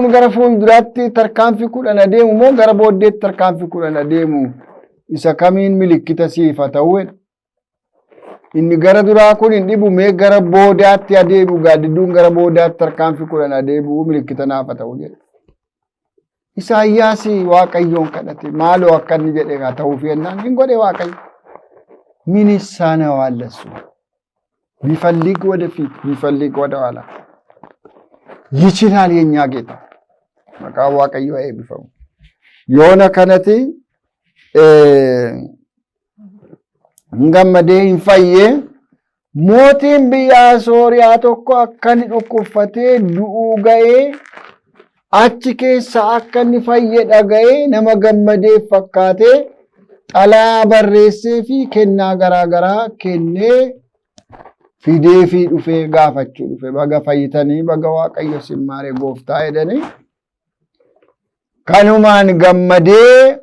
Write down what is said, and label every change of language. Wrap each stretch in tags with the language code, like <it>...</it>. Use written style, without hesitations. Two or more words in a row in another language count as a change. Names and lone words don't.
<om>gara fuulduraatti tarkaanfii 10 adeemu moo gara booddeetti tarkaanfii 10 adeemu isa kamiin milikkita siifa ta'u jedhe inni gara duraa kun hin dhibu mee gara boodaatti adeemu gaaddidduun gara boodaatti tarkaanfii 10 adeemu milikkita naafa ta'u jedhe Isaayyaas Waaqayyoon kadhate maaloo akka inni jedhe haa ta'uuf yennaan hin godhe Waaqayyo</om> <am>ምን ይሳነዋል እሱ ቢፈልግ ወደፊት ቢፈልግ ወደ ኋላ ይችላል የኛ ጌታ መቃው</am> <om>Waaqayyo eebbifamu yoona kanatti gammadee hin fayyee mootiin biyya Sooriyaa tokko akka inni dhukkubfatee du'uu ga'ee achi keessa akka inni fayye dhaga'ee nama gammadee fakkaatee xalaa barreessee fi kennaa garaagaraa kennee fidee fi dhufee gaafachuu dhufe baga fayyitanii baga Waaqayyo simmaaree gooftaa jedhanii kanumaan gammadee</om>